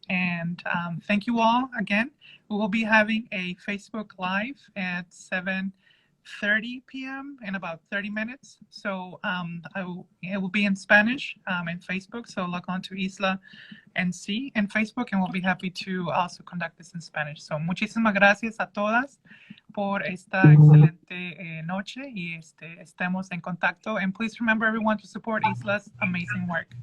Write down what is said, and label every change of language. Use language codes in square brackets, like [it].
[en] And thank you all again. We will be having a Facebook Live at 7:30 p.m. in about 30 minutes. So it will be in Spanish in Facebook. So log on to ISLA NC en Facebook, and we'll be happy to also conduct this in Spanish. [es] So muchísimas gracias a todas por esta excelente noche, y estemos en contacto. [en] And please remember, everyone, to support ISLA's amazing work.